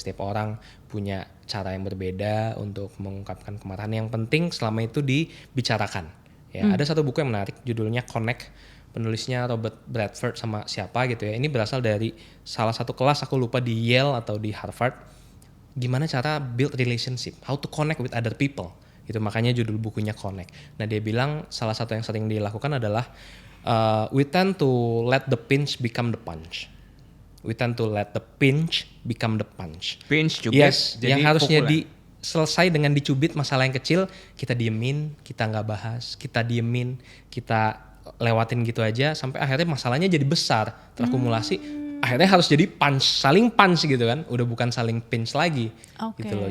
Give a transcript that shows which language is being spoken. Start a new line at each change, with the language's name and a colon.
Indonesian: Setiap orang punya cara yang berbeda untuk mengungkapkan kemarahan. Yang penting selama itu dibicarakan. Ya, ada satu buku yang menarik, judulnya Connect. Penulisnya Robert Bradford sama siapa gitu ya. Ini berasal dari salah satu kelas, aku lupa di Yale atau di Harvard. Gimana cara
English: build relationship, how to connect with other people.
Indonesian: Itu makanya judul bukunya Connect. Nah dia bilang salah satu yang sering dilakukan adalah
English: we tend to let the pinch become the punch. We tend to let the pinch become the punch.
Indonesian: Pinch juga. Yes, yang harusnya selesai dengan dicubit masalah yang kecil, kita diemin, kita nggak bahas, kita diemin, kita lewatin gitu aja sampai akhirnya masalahnya jadi besar, terakumulasi, akhirnya harus jadi punch, saling punch gitu kan, udah bukan saling pinch lagi gitu loh.